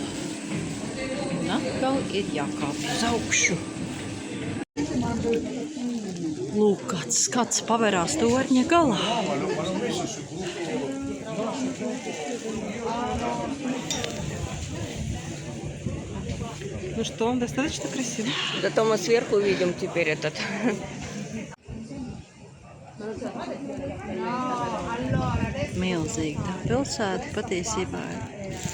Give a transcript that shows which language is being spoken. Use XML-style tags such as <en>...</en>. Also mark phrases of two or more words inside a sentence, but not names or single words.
<lv>Un atkal ir jākāpj uz augšu. Lūk, kāds paverās torņa galā.</lv> <ru>Ну что, достаточно красиво? Зато мы сверху видим теперь этот.</ru> <lv>Milzīgi tā pilsēta patiesībā ir.</lv>